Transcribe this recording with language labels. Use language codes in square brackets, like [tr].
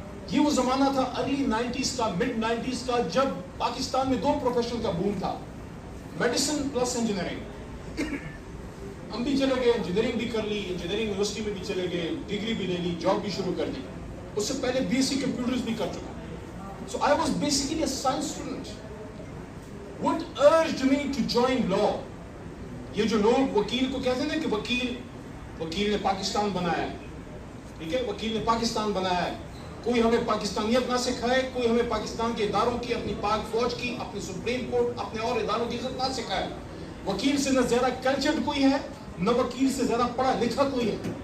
[ur] یہ وہ زمانہ تھا ارلی 90s کا, مڈ 90s کا, جب پاکستان میں دو پروفیشن کا بوم تھا, میڈیسن پلس انجینئرنگ. ہم بھی چلے گئے, انجینئرنگ بھی کر لی, انجینئرنگ یونیورسٹی میں بھی چلے گئے, ڈگری بھی لے لی, جاب بھی شروع کر دی. اس سے پہلے بی ایس سی کمپیوٹرز بھی کر چکا. [en] So I was basically a science student. What urged me to join law? [ur] یہ جو لوگ وکیل کو کہتے ہیں کہ وکیل نے پاکستان بنایا ہے, ٹھیک ہے, وکیل نے پاکستان بنایا ہے, کوئی ہمیں پاکستانیت نہ سکھائے, کوئی ہمیں پاکستان کے اداروں کی, اپنی پاک فوج کی, اپنی سپریم کورٹ, اپنے اور اداروں کی عزت نہ سکھائے. وکیل سے نہ زیادہ کلچرڈ کوئی ہے, نہ وکیل سے زیادہ پڑھا لکھا کوئی ہے.